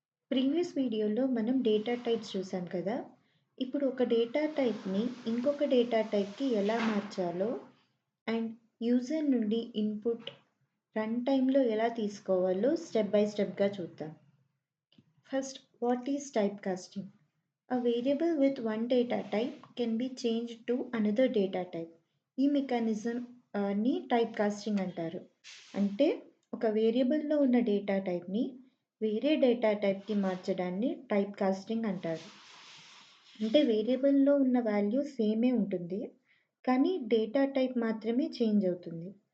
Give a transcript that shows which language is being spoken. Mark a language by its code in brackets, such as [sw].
[te] Previous వీడియోలో మనం data types చూసాం కదా. ఇప్పుడు ఒక డేటా టైప్ని ఇంకొక డేటా టైప్కి ఎలా మార్చాలో అండ్ యూజర్ నుండి ఇన్పుట్ రన్ టైంలో ఎలా తీసుకోవాలో స్టెప్ బై స్టెప్గా చూద్దాం. [en] First, what is type casting? A variable with one data type can be changed to another data type. [te] ఈ మెకానిజం ని టైప్ కాస్టింగ్ అంటారు. అంటే ఒక వేరియబుల్లో ఉన్న డేటా టైప్ని వేరే డేటా టైప్కి మార్చడాన్ని టైప్ కాస్టింగ్ అంటారు. అంటే వేరియబుల్లో ఉన్న వాల్యూ సేమే ఉంటుంది, కానీ డేటా టైప్ మాత్రమే చేంజ్ అవుతుంది.